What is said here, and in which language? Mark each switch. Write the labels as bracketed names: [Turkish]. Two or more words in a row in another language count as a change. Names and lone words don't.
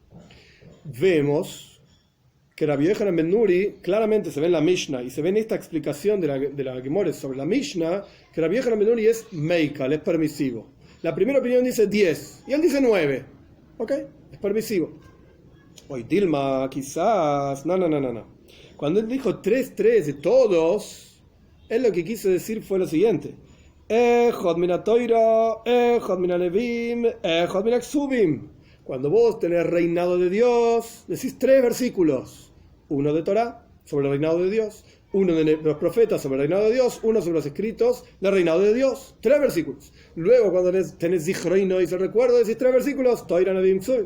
[Spanish] Vemos que Rabbi Yochanan ben Nuri claramente se ve en la Mishnah y se ve en esta explicación de la Gemara sobre la Mishnah que Rabbi Yochanan ben Nuri es meikal, es permisivo. La primera opinión dice 10 y él dice 9. ¿Ok? Es permisivo. Hoy Dilma, quizás. No. Cuando él dijo 3 de todos, él lo que quiso decir fue lo siguiente: [Hebrew] אחד מן התורה, אחד מן הנביאים, אחד מן הכתובים. [Spanish] Cuando vos tenés reinado de Dios, decís 3 versículos: uno de Torah sobre el reinado de Dios, uno de los profetas sobre el reinado de Dios, uno sobre los escritos del reinado de Dios. 3 versículos. Luego, cuando tenés Zichroinois, el recuerdo, decís 3 versículos: [Hebrew] תורה, נביאים, כתובים.